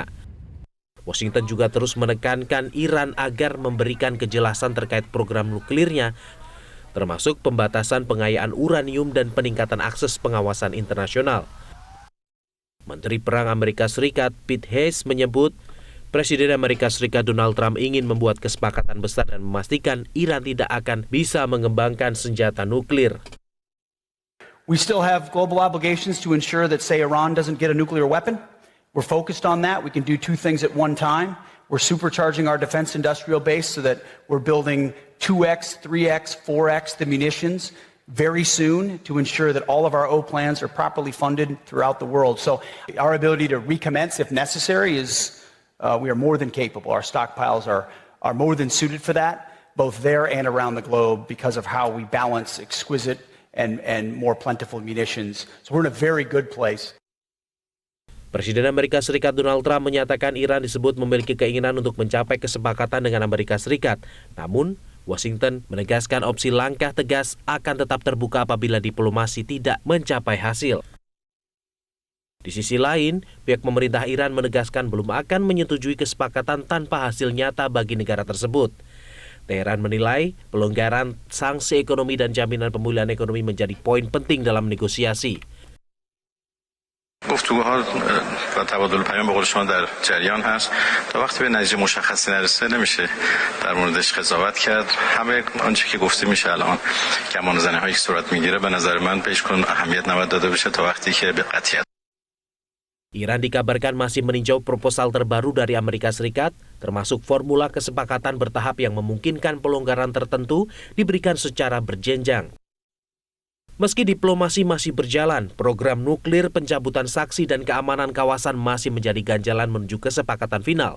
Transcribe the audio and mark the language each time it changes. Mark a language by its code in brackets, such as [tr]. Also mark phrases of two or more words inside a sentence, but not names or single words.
[id] Washington juga terus menekankan Iran agar memberikan kejelasan terkait program nuklirnya, termasuk pembatasan pengayaan uranium dan peningkatan akses pengawasan internasional. Menteri Perang Amerika Serikat Pete Hegseth menyebut, Presiden Amerika Serikat Donald Trump ingin membuat kesepakatan besar dan memastikan Iran tidak akan bisa mengembangkan senjata nuklir. [en] We still have global obligations to ensure that, say, Iran doesn't get a nuclear weapon. We're focused on that. We can do two things at one time. We're supercharging our defense industrial base so that we're building 2x, 3x, 4x the munitions very soon to ensure that all of our O plans are properly funded throughout the world. So our ability to recommence if necessary is we are more than capable. Our stockpiles are more than suited for that, both there and around the globe, because of how we balance exquisite and more plentiful munitions. So we're in a very good place. [id] Presiden Amerika Serikat Donald Trump menyatakan Iran disebut memiliki keinginan untuk mencapai kesepakatan dengan Amerika Serikat. Namun, Washington menegaskan opsi langkah tegas akan tetap terbuka apabila diplomasi tidak mencapai hasil. Di sisi lain, pihak pemerintah Iran menegaskan belum akan menyetujui kesepakatan tanpa hasil nyata bagi negara tersebut. Teheran menilai pelonggaran sanksi ekonomi dan jaminan pemulihan ekonomi menjadi poin penting dalam negosiasi. [fa] گفتگوها و تبادل پیام به قول شما در جریان هست تا وقتی به نتیجه مشخصی نرسه نمیشه در موردش قضاوت کرد همه آنچه که گفته میشه الان کمان زنی هایی که صورت میگیره به نظر من بهش اهمیت نباید داده بشه تا وقتی که به قطعیت. [id] Iran dikabarkan masih meninjau proposal terbaru dari Amerika Serikat, termasuk formula kesepakatan bertahap yang memungkinkan pelonggaran tertentu diberikan secara berjenjang. Meski diplomasi masih berjalan, program nuklir, pencabutan saksi, dan keamanan kawasan masih menjadi ganjalan menuju kesepakatan final.